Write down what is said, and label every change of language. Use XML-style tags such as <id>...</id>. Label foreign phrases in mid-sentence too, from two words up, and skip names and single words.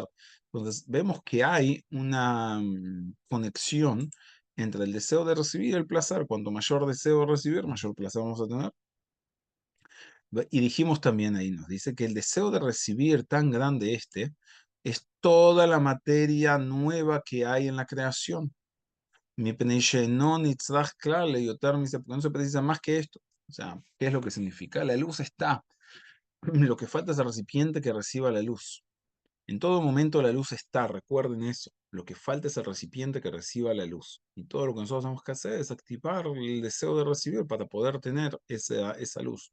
<es>Entonces, vemos que hay una conexión entre el deseo de recibir y el placer. Cuanto mayor deseo de recibir, mayor placer vamos a tener. Y dijimos también ahí, nos dice que el deseo de recibir tan grande es toda la materia nueva que hay en la creación.</es> <he>מפני שאינו נצרך כלל ליותר מזה,</he> <es>porque no se precisa más que esto. O sea, ¿qué es lo que significa? La luz está. Lo que falta es el recipiente que reciba la luz. En todo momento la luz está, recuerden eso. Lo que falta es el recipiente que reciba la luz. Y todo lo que nosotros tenemos que hacer es activar el deseo de recibir para poder tener esa luz.</es>